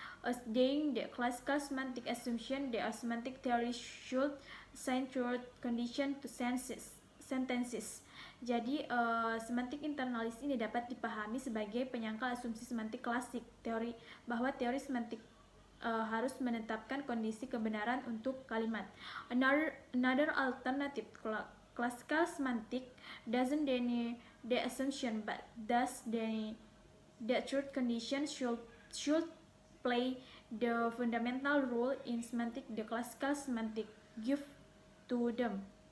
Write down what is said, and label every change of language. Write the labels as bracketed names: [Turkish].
[English] Assigning the classical semantic assumption that a semantic theory should assign truth condition to sentences. [Indonesian] Jadi, semantik internalis ini dapat dipahami sebagai penyangkal asumsi semantik klasik, teori bahwa teori semantik harus menetapkan kondisi kebenaran untuk kalimat. [English] Another alternative classical semantic doesn't deny the assumption, but does deny that truth conditions should play the fundamental role in semantic the classical semantic give to them.